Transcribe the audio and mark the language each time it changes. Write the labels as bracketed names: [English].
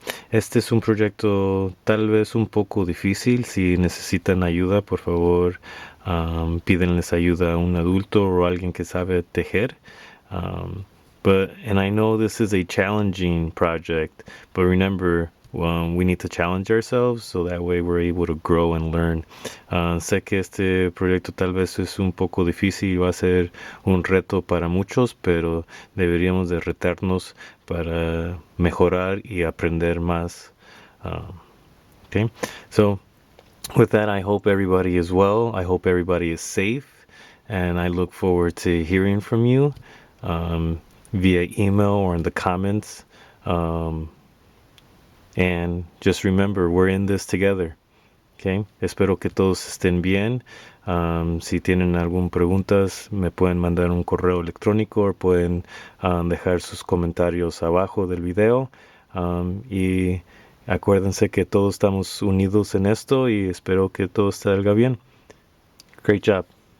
[Spanish] Este es un proyecto tal vez un poco difícil. Si necesitan ayuda, por favor, pídenles ayuda a un adulto o alguien que sabe tejer. [English] And I know this is a challenging project, but remember, we need to challenge ourselves so that way we're able to grow and learn. [Spanish] Sé que este proyecto tal vez es un poco difícil y va a ser un reto para muchos, pero deberíamos de retarnos para mejorar y aprender más. [English] Okay, so with that, I hope everybody is well. I hope everybody is safe, and I look forward to hearing from you via email or in the comments. And just remember, we're in this together. Okay? [Spanish] Espero que todos estén bien. Si tienen alguna preguntas, me pueden mandar un correo electrónico o pueden dejar sus comentarios abajo del video. Y acuérdense que todos estamos unidos en esto y espero que todo salga bien. [English] Great job.